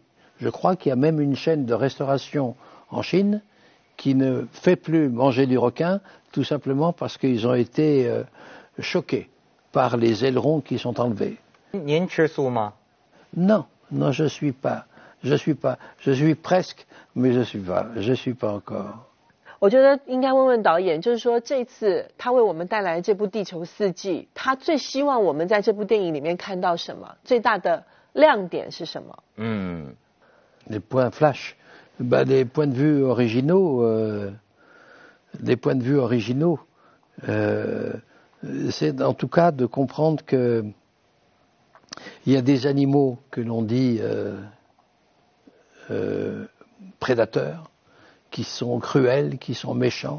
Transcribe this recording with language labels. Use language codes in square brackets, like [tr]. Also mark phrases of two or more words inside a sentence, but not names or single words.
[fr] Je crois qu'il y a même une chaîne de restauration en Chine qui ne fait plus manger du requin, tout simplement parce qu'ils ont été choqués par les ailerons qui sont enlevés. Non, je ne suis pas Je suis presque, mais je suis pas encore。 [zh] 我觉得应该问问导演，就是说这次他为我们带来这部《地球四季》，他最希望我们在这部电影里面看到什么？最大的亮点是什么 [fr] ？Les points flash, les points de vue originaux, c'est en tout cas de comprendre que il y a des animaux que l'on dit prédateurs, qui sont cruels, qui sont méchants.